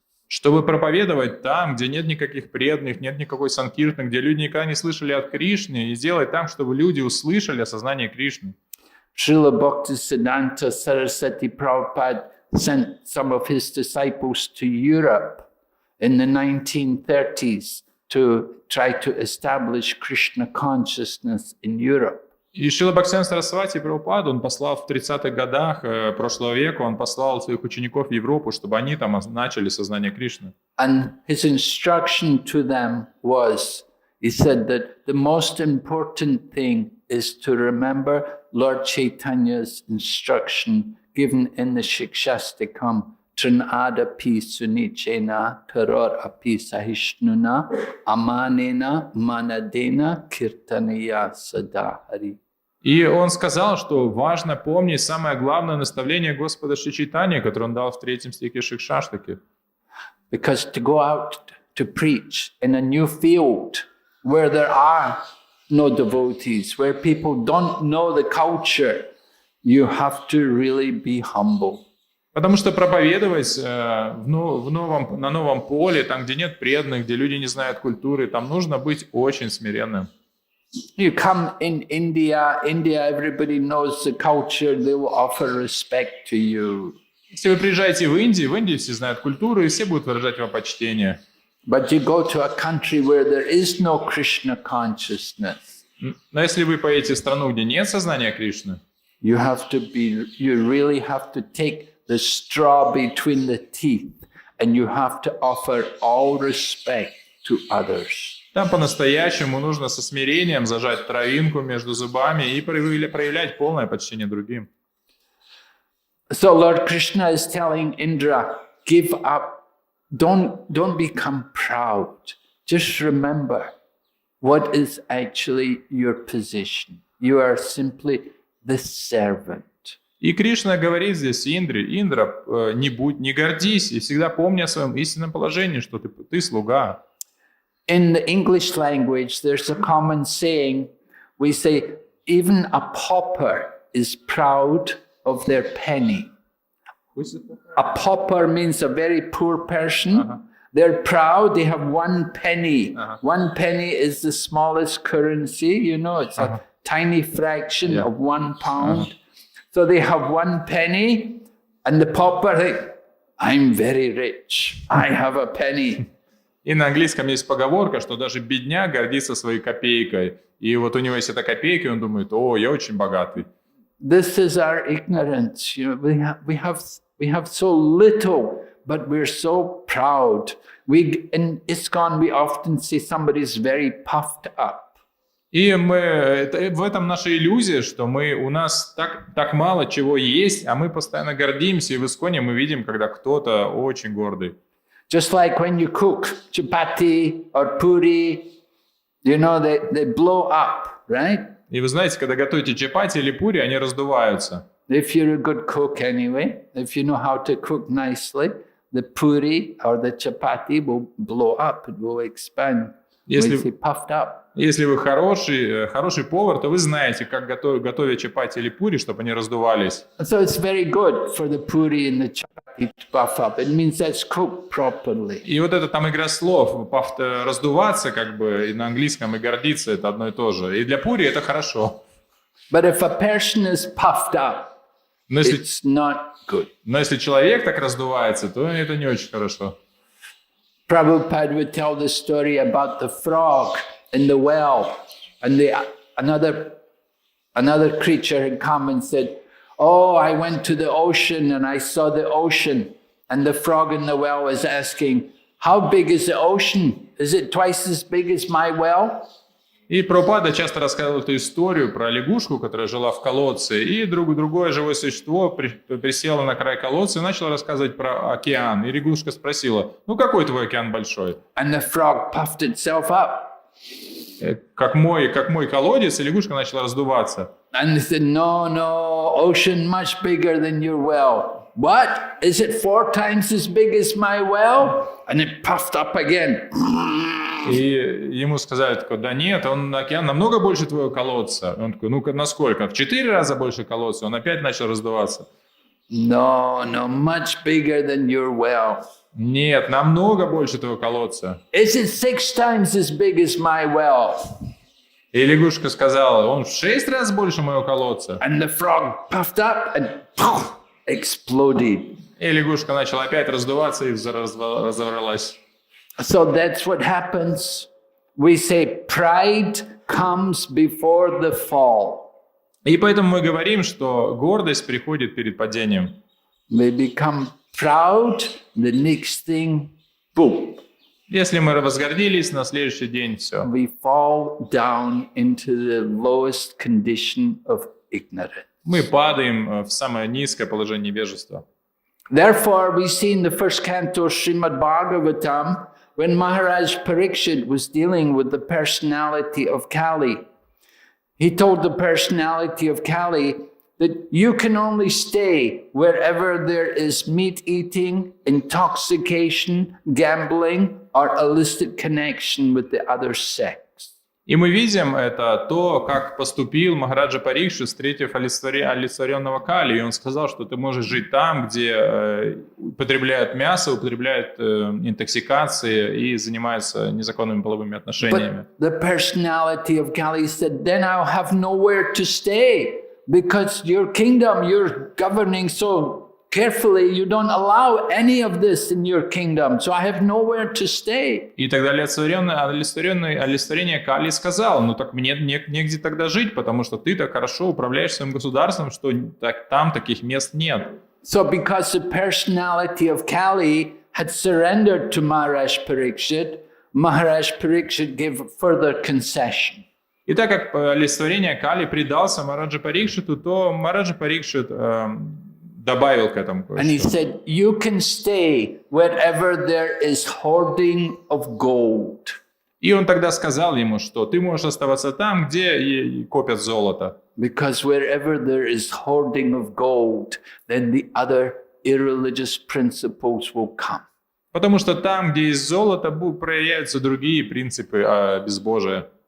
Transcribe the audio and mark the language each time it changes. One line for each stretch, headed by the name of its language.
Russian: Чтобы проповедовать там, где нет никаких преданных, нет никакой санкиртаны, где люди никогда не слышали от Кришны, и сделать там, чтобы люди услышали осознание Кришны.
English: Srila Bhaktisiddhanta Saraswati Prabhupada sent some of his disciples to Europe in the 1930s to try to establish Krishna consciousness in Europe.
Russian: И Шрила Бхактисиданта Сарасвати Прабхупаду он послал в 30-х годах прошлого века, он послал своих учеников в Европу, чтобы они там начали сознание Кришны.
English: And his instruction to them was, he said that the most important thing is to remember Lord Chaitanya's instruction given in the Shikshastikam,
Sanskrit: Trinada pi sunichena taror api sahishnuna amanena manadena kirtanaya sadahari.
Russian: И он сказал, что важно помнить самое главное наставление Господа Шри Чайтаньи, которое он дал в 3 стихе Шикшаштаки.
English: Because to go out to preach in a new field where there are no devotees, where people don't know the culture, you have to really be humble.
Russian: Потому что проповедовать на новом поле, там, где нет преданных, где люди не знают культуры, там нужно быть очень смиренным.
English: You come in India, everybody knows the culture, they will offer respect to you.
Russian: Если вы приезжаете в Индии все знают культуру, и все будут выражать вам почтение.
English: But you go to a country where there is no Krishna consciousness.
Russian: Но если вы поедете в страну, где нет сознания Кришны,
English: you really have to take the straw between the teeth, and you have to offer all respect to others.
Russian: Там по-настоящему нужно со смирением зажать травинку между зубами и проявлять полное почтение другим.
English: So Lord Krishna is telling Indra, give up, don't become proud. Just remember what is actually your position. You are simply the servant.
Russian: И Кришна говорит здесь Индре: Индра, не гордись и всегда помни о своем истинном положении, что ты слуга.
English: In the English language, there's a common saying. We say, even a pauper is proud of their penny. A pauper means a very poor person. They're proud, they have 1 penny. 1 penny is the smallest currency, it's a tiny fraction of 1 pound. So they have 1 penny, and the pauper thinks, I'm very rich, I have a penny.
Russian: И на английском есть поговорка, что даже бедняк гордится своей копейкой. И вот у него есть эта копейка, и он думает: о, я очень богатый.
English: This is our ignorance. We have so little, but we're so proud. In ISKCON, we often see somebody's very puffed up.
Russian: И в этом наша иллюзия, что у нас так мало чего есть, а мы постоянно гордимся. И в ISKCON мы видим, когда кто-то очень гордый.
English: Just like when you cook chapati or puri, they blow up, right?
Russian: И вы знаете, когда готовите чапати или пури, они раздуваются.
English: If you're a good cook anyway, if you know how to cook nicely, the puri or the chapati will blow up, it will expand, will be puffed up.
Russian: Если вы хороший повар, то вы знаете, как готовить чапати или пури, чтобы они раздувались.
English: So it's very good for the puri and the chapati to puff up. It means that's cooked properly.
Russian: И вот это там игра слов, раздуваться и на английском и гордиться — это одно и то же. И для пури это хорошо.
English: But if a person is puffed up,
Russian: Но если,
English: it's not good.
Russian: но если человек так раздувается, то это не очень хорошо.
English: Prabhupada would tell the story about the frog in the well, and another creature had come and said, "Oh, I went to the ocean and I saw the ocean." And the frog in the well was asking, "How big is the ocean? Is it twice as big as my well?"
Russian: И Прабхупада часто рассказывал эту историю про лягушку, которая жила в колодце, и другое живое существо присело на край колодца и начало рассказывать про океан. И лягушка спросила, ну какой твой океан большой?
English: And the frog puffed itself up.
Russian: Как мой колодец, и лягушка начала раздуваться.
English: And they said, "No, ocean much bigger than your well." "What? Is it 4 times as big as my well?" And it puffed up again.
Russian: И ему сказали, да нет, океан намного больше твоего колодца. Он такой, ну-ка, насколько? В 4 раза больше колодца. Он опять начал раздуваться.
English: No, much bigger than your well.
Russian: Нет, намного больше твоего колодца.
English: Is it 6 times as big as my well?
Russian: И лягушка сказала, он в 6 раз больше моего колодца.
English: And the frog puffed up and exploded.
Russian: И лягушка начала опять раздуваться и разорвалась.
English: So that's what happens. We say pride comes before the fall.
Russian: И поэтому мы говорим, что гордость приходит перед падением.
English: We become proud, the next thing, boom.
Russian: Если мы возгордились, на следующий день все.
English: We fall down into the lowest condition of ignorance.
Russian: Мы падаем в самое низкое положение невежества.
English: Therefore, we see in the first canto of Shrimad-bhagavatam, when Maharaj Parikshit was dealing with the personality of Kali, he told the personality of Kali that you can only stay wherever there is meat eating, intoxication, gambling, or illicit connection with the other sex.
Russian: И мы видим это, то, как поступил Махараджа Парикшит, встретив олицетворенного Кали. И он сказал, что ты можешь жить там, где употребляют мясо, употребляют интоксикации и занимаются незаконными половыми отношениями.
English: But the personality of Kali said, then I'll have nowhere to stay, because your kingdom, you're governing so carefully, you don't allow any of this in your kingdom, so I have nowhere to stay.
Russian: И тогда олицетворение Кали сказал, ну так мне негде тогда жить, потому что ты так хорошо управляешь своим государством, что там таких мест нет.
English: So because the personality of Kali had surrendered to Maharaj Parikshit gave further concession.
Russian: И так как олицетворение Кали предался Махараджа Парикшиту, то Махараджа Парикшит добавил к этому кое-что.
English: And he said, you can stay wherever there is hoarding of gold.
Russian: И он тогда сказал ему, что ты можешь оставаться там, где копят золото.
English: Because wherever there is hoarding of gold, then the other irreligious principles will come.
Russian: Потому что там, где есть золото, проявляются другие принципы безбожия.